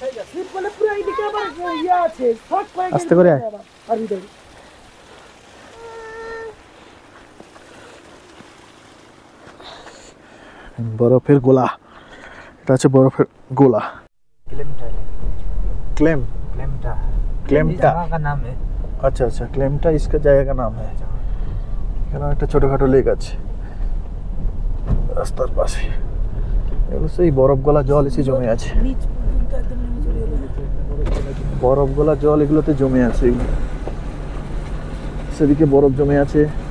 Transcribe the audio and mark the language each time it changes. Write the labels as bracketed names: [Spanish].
[Bangla] Slip করলে পুরো এইদিকে আবার ইয়ে আছে, শর্ট করে আস্তে করে আর ভিতরে বরফের গোলা। এটা হচ্ছে বরফের गोला। [Hindi] क्लेम क्लेमटा का नाम है। अच्छा अच्छा, क्लेमटा इसका जगह का नाम है। [Bangla] এখানে একটা ছোটখাটো লেক আছে রাস্তার পাশে। এগুলো সেই বরফ গলা জল এসে জমে আছে, বরফ গলা জল এগুলোতে জমে আছে। সেদিকে বরফ জমে আছে।